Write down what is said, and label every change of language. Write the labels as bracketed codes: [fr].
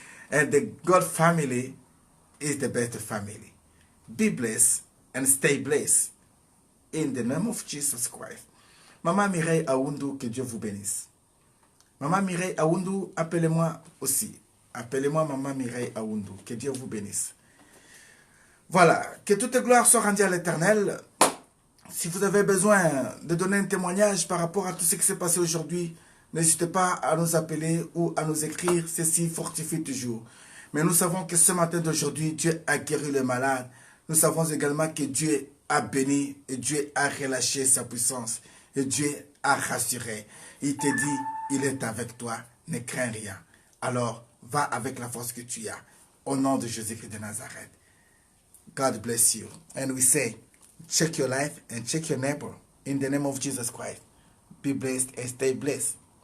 [en] And the God family is the best family. Be blessed and stay blessed. In the name of Jesus Christ. [fr] Maman Mireille Aoundou, que Dieu vous bénisse. Maman Mireille Aoundou, appelez-moi aussi. Appelez-moi Maman Mireille Aoundou. Que Dieu vous bénisse. Voilà. Que toute gloire soit rendue à l'Éternel. Si vous avez besoin de donner un témoignage par rapport à tout ce qui s'est passé aujourd'hui, n'hésitez pas à nous appeler ou à nous écrire. Ceci fortifie toujours. Mais nous savons que ce matin d'aujourd'hui, Dieu a guéri le malade. Nous savons également que Dieu a béni et Dieu a relâché sa puissance. Et Dieu a rassuré. Il te dit, il est avec toi, ne crains rien. Alors, va avec la force que tu as. Au nom de Jésus-Christ de Nazareth. [en] God bless you. And we say, check your life and check your neighbor. In the name of Jesus Christ. Be blessed and stay blessed.